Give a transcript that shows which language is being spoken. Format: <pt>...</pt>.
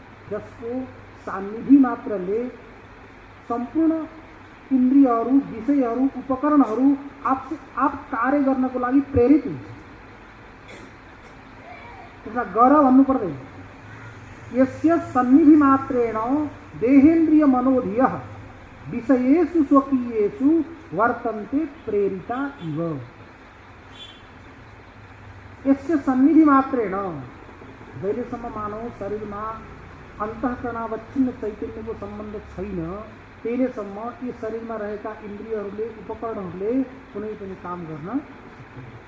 <ne>जसको सान्निधि मात्रले सम्पूर्ण इन्द्रियहरू, विषयहरू, उपकरणहरू आप कार्य गर्नको लागि प्रेरित हुन्छ। त्यसलाई गर भन्नु पर्दैन।</ne> <sa>यस्य सन्निधि मात्रेण देहेन्द्रिय मनोधियः विषयेषु स्वकीयेषु वर्तन्ते प्रेरिता इव। यस्य सन्निधि मात्रेण,</sa> <ne>जहिलेसम्म मानव शरीरमा अन्तःकरणावच्छिन्न चैतन्यको सम्बन्ध छैन त्यसैसम्म यी शरीरमा रहेका इन्द्रियहरूले, उपकरणहरूले कुनै पनि काम गर्न सक्दैन।</ne>